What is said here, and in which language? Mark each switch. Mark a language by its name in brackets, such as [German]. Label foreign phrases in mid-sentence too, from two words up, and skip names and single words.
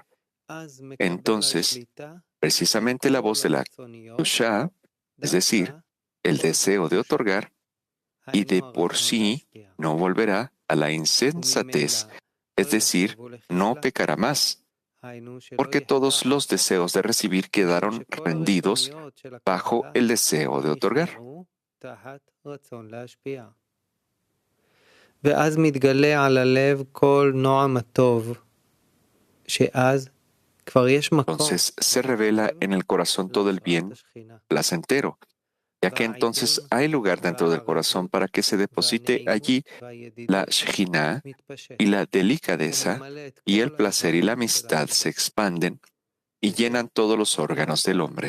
[Spanish] Entonces, precisamente la voz de la Kedusha, es decir, el deseo de otorgar, y de por sí no volverá a la insensatez, es decir, no pecará más, porque todos los deseos de recibir quedaron rendidos bajo el deseo de otorgar. [Hebrew] ואז מתגלה על הלב כל נועם הטוב, שאז כבר יש מקום. [Spanish] Entonces se revela en el corazón todo el bien placentero, ya que entonces hay lugar dentro del corazón para que se deposite allí la Shekhinah y la delicadeza y el placer y la amistad se expanden y llenan todos los órganos del hombre.